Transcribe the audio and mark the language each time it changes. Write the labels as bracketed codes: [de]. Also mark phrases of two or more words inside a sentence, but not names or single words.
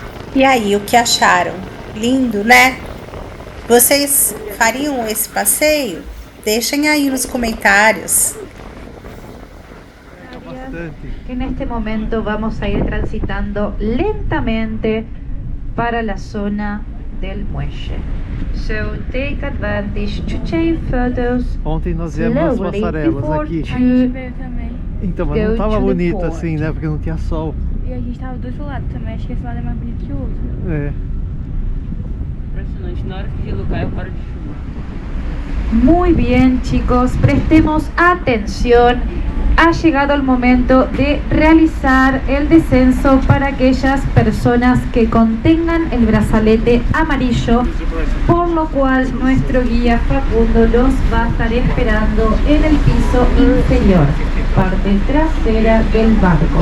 [pt] E aí, o que acharam? Lindo, né? Vocês fariam esse passeio? Deixem aí nos comentários. [es] Que en este momento vamos a ir transitando lentamente para la zona del muelle. [en] So take advantage to take photos [pt] Ontem nós viemos as [en] slowly [pt] passarelas [en] before [pt] aqui. veio também. Então, mas não [en] go [pt] tava [en] to the [pt] bonito [en] port. [pt] assim, né? Porque não tinha sol. E a gente tava do outro lado também. Acho que esse lado é mais bonito que o outro. É. Impressionante. Na hora que o gelo cai, eu paro de chuva. [es] Muy bien, chicos, prestemos atención. Ha llegado el momento de realizar el descenso para aquellas personas que contengan el brazalete amarillo, por lo cual nuestro guía Facundo los va a estar esperando en el piso inferior, parte trasera del barco.